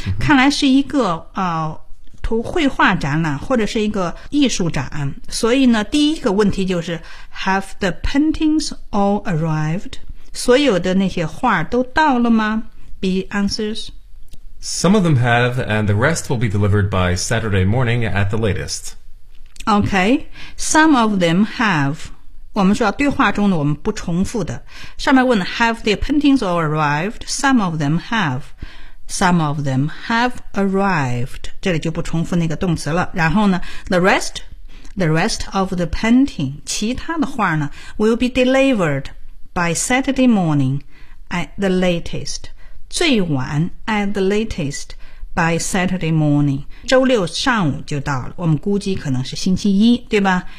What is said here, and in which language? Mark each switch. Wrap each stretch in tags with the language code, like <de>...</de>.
<zh>看来是一个图绘画展览或者是一个艺术展。</zh> <en>所以呢，第一个问题就是 Have the paintings all arrived?</en> <zh>所有的那些画都到了吗？</zh> <en>B answers. Some of them have, and the rest will be delivered by Saturday morning at the latest. Okay. Some of them have.</en> <zh>我们说对话中的我们不重复的，上面问</zh> <en>Have the paintings all arrived? Some of them have. Some of them have arrived.</en> <zh>这里就不重复那个动词了。然后呢</zh> <en>The rest of the painting,</en> <zh>其他的画呢</zh> <en>will be delivered by Saturday morning at the latest.</en> <zh>最晚</zh> <en>at the latest by Saturday morning.</en> <zh>周六上午就到了，我们估计可能是星期一，对吧？</zh>